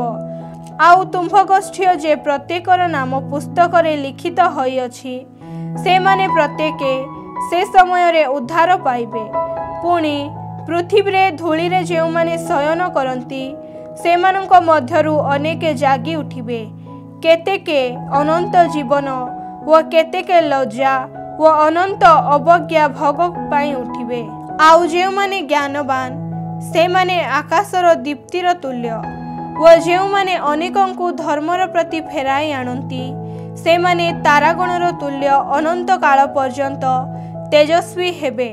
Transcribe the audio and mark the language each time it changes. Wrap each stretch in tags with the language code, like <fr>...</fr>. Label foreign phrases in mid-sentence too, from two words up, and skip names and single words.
<or>ଆଉ ତୁମ୍ଭ ଗୋଷ୍ଠୀ ଯେ ପ୍ରତ୍ୟେକର ନାମ ପୁସ୍ତକ ରେ ଲିଖିତ ହୋଇ ଅଛି, ସେ ମାନେ ପ୍ରତ୍ୟେକେ ସେ ସମୟ ରେ ଉଦ୍ଧାର ପାଇବେ। ପୁଣି ପୃଥିବୀ ରେ ଧୂଳି ରେ ଯେଉଁ ମାନେ ଶୟନ କରନ୍ତି ସେ ମାନଙ୍କ ମଧ୍ୟରୁ ଅନେକେ ଜାଗି ଉଠିବେ। କେତେକେ ଅନନ୍ତ ଜୀବନ ଓ କେତେକେ ଲଜ୍ଜା ଓ ଅନନ୍ତ ଅବଜ୍ଞା ଭୋଗ ପାଇଁ ଉଠିବେ। ଆଉ ଯେଉଁ ମାନେ ଜ୍ଞାନବାନ ସେ ମାନେ ଆକାଶର ଦୀପ୍ତିର ତୁଲ୍ୟ ଓ ଯେଉଁ ମାନେ ଅନେକଙ୍କୁ ଧର୍ମର ପ୍ରତି ଫେରାଇ ଆଣନ୍ତି ସେ ମାନେ ତାରାଗଣର ତୁଲ୍ୟ ଅନନ୍ତ କାଳ ପର୍ଯ୍ୟନ୍ତ ତେଜସ୍ୱୀ ହେବେ।</or>